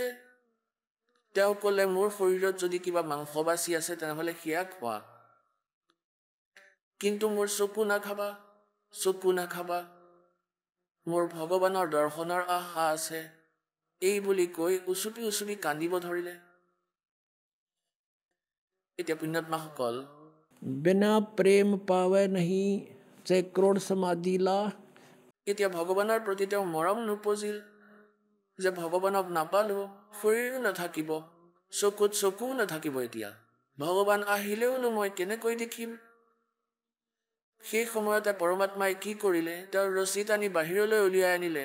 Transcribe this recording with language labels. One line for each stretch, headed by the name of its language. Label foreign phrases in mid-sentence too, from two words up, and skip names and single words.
Assamese: তেওঁ ক'লে মোৰ শৰীৰত যদি কিবা মাংস বাচি আছে তেনেহ'লে সেয়া খোৱা, কিন্তু মোৰ চকু নাখাবা, চকু নাখাবা, মোৰ ভগৱানৰ দৰ্শনৰ আশা আছে। এই বুলি কৈ উচুপি উচুপি কান্দিব ধৰিলে। এতিয়া পুণ্যাত্মাসকল,
Hindi: बिना प्रेम पावे नहीं चाहे करोड़ समाधि ला।
Assamese: এতিয়া ভগৱানৰ প্ৰতি তেওঁ মৰম নুপুজিল যে ভগৱানক নাপালো, শৰীৰো নাথাকিব, চকুত চকুও নাথাকিব। এতিয়া ভগৱান আহিলেওনো মই কেনেকৈ দেখিম? সেই সময়তে পৰমাত্মাই কি কৰিলে, তেওঁৰ ৰছী টানি বাহিৰলৈ উলিয়াই আনিলে।